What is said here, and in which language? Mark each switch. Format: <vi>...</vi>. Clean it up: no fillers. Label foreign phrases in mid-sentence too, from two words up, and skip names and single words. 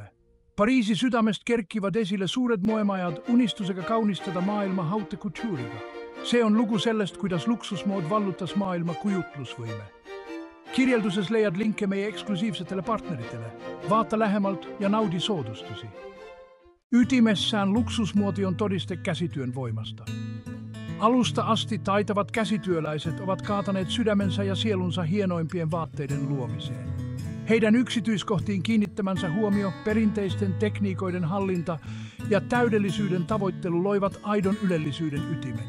<et>Pariisi südamest kerkivad esile suured moemajad unistusega kaunistada maailma haute couture'iga. See on lugu sellest, kuidas luksusmood vallutas maailma kujutlusvõime. Kirjelduses leiad linke meie eksklusiivsetele partneritele. Vaata lähemalt ja naudi soodustusi.</et> <fi>Ytimessään luksusmuoti on todiste käsityön voimasta. Alusta asti taitavat käsityöläiset ovat kaataneet sydämensä ja sielunsa hienoimpien vaatteiden luomiseen. Heidän yksityiskohtiin kiinnittämänsä huomio, perinteisten tekniikoiden hallinta ja täydellisyyden tavoittelu loivat aidon ylellisyyden ytimen.</fi>